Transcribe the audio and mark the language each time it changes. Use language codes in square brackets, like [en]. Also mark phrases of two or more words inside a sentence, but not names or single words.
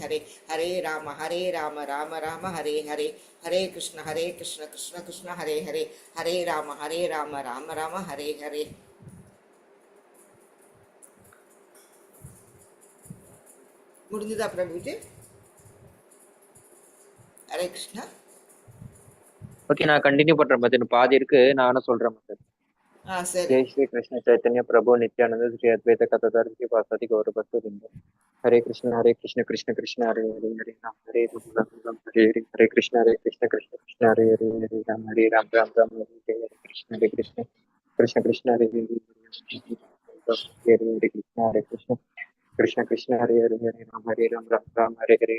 [sa] हरे, हरे राम राम राम हरे हरे, हरे कृष्ण कृष्ण कृष्ण हरे हरे, हरे राम राम राम हरे हरे. [ta] முடிஞ்சதா பிரபுஜி? ஹரே கிருஷ்ணா. ஓகே, நான் கண்டினியூ பண்றேன் மச்சான். பாதி இருக்கு, நானும் சொல்றேன் மச்சான். சரி. [sa] जय श्री कृष्ण चैतन्य प्रभु नित्यानंद श्री अद्वैत कथाधर की वासुदेव गौर भक्तवृंद. हरे कृष्ण कृष्ण कृष्ण हरे हरे, हरे राम राम राम हरे हरे, हरे कृष्ण कृष्ण कृष्ण हरे हरे, हरे राम राम राम हरे हरे, हरे कृष्ण कृष्ण हरे हरे, हरे कृष्ण कृष्ण कृष्ण हरे हरे, हरे राम राम हरे हरे,